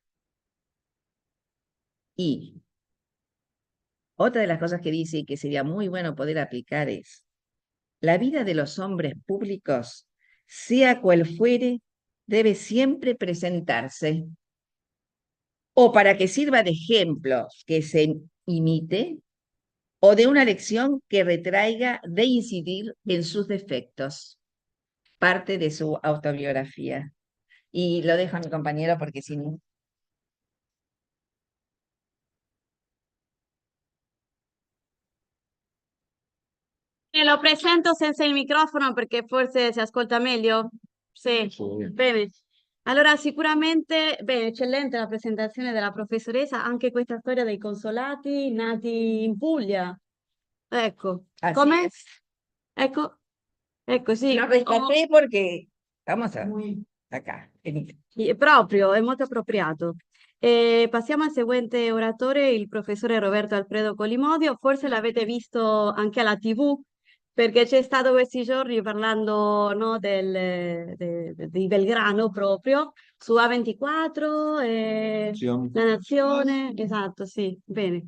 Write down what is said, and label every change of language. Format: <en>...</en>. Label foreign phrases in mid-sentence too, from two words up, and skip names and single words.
<es>Y otra de las cosas que dice y que sería muy bueno poder aplicar es: la vida de los hombres públicos, sea cual fuere, debe siempre presentarse o para que sirva de ejemplo que se imite, o de una lección que retraiga de incidir en sus defectos. Parte de su autobiografía. Y lo dejo a mi compañero porque si no...</es> <it>Lo presento senza il microfono perché forse si ascolta meglio. Sì, bene. Allora, sicuramente, bene, eccellente la presentazione della professoressa, anche questa storia dei consolati nati in Puglia. Ecco,</it> <es>Así</es> <it>come?</it> <es>es.</es> <it>Ecco, ecco, sì.</it> <es>Lo rescaté porque vamos a acá.</es> <it>Sì, proprio, è molto appropriato. Passiamo al seguente oratore, il professore Roberto Alfredo Colimodio. Forse l'avete visto anche alla TV, perché c'è stato questi giorni parlando, no, di Belgrano proprio, su A24, La Nazione, esatto, sì, bene.</it>